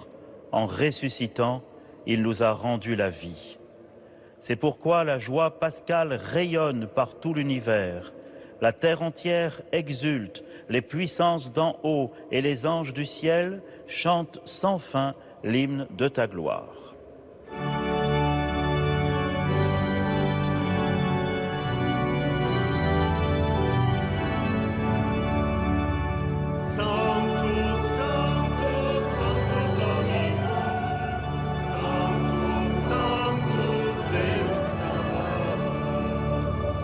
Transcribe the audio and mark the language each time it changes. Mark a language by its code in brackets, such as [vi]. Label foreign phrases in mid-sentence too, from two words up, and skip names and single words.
[fr] En ressuscitant, il nous a rendu la vie. C'est pourquoi la joie pascale rayonne par tout l'univers. La terre entière exulte, les puissances d'en haut et les anges du ciel chantent sans fin l'hymne de ta gloire. [la] Sanctus, Sanctus, Sanctus Dominus, Sanctus, Sanctus Deus Sabaoth.